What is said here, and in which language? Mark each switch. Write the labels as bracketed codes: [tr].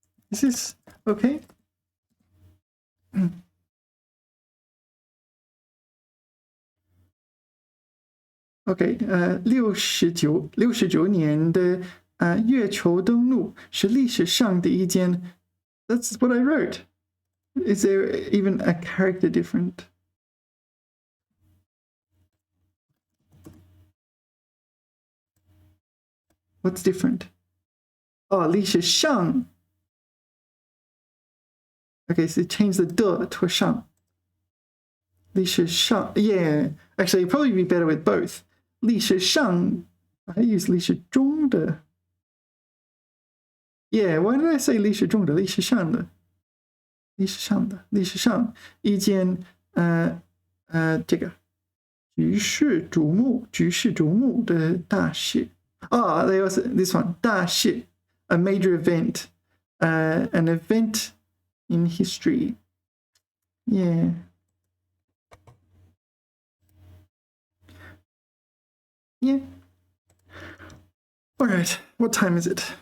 [en] Is this okay? Okay. [zh] 69年的月球登陆是历史上的一件. [en] That's what I wrote. Is there even a character different? What's different? Oh, 历史上. Okay, so change the de to a 上.历史上. Yeah, actually, it'd probably be better with both. 历史上.I use 历史中的. Yeah, why did I say 历史中的? [zh] 历史上的.历史上的. 历史上一件这个举世瞩目的大事. [en] Oh, they also this one 大事, a major event, an event in history. Yeah. Yeah. All right, what time is it?